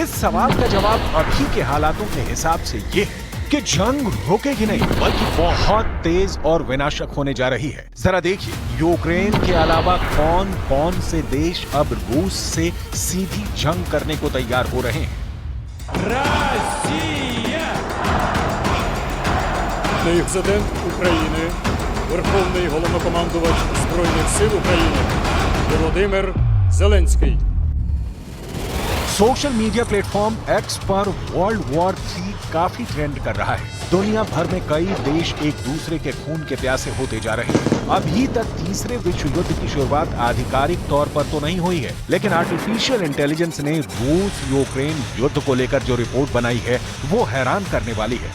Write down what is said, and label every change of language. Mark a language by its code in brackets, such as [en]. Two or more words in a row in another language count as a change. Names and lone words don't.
[hi] इस सवाल का जवाब अभी के हालातों के हिसाब से ये है कि जंग रुकेगी नहीं बल्कि बहुत तेज और विनाशक होने जा रही है। जरा देखिए यूक्रेन के अलावा कौन कौन से देश अब रूस से सीधी जंग करने को तैयार हो रहे हैं। [uk] Президент України, Верховний Головнокомандувач Збройних сил України Володимир Зеленський। [en] social media platform [hi] एक्स पर [en] world war 3 [hi] काफी ट्रेंड कर रहा है। दुनिया भर में कई देश एक दूसरे के खून के प्यासे होते जा रहे हैं। अभी तक तीसरे विश्व युद्ध की शुरुआत आधिकारिक तौर पर तो नहीं हुई है, लेकिन [en] artificial intelligence [hi] ने रूस यूक्रेन युद्ध को लेकर जो रिपोर्ट बनाई है वो हैरान करने वाली है।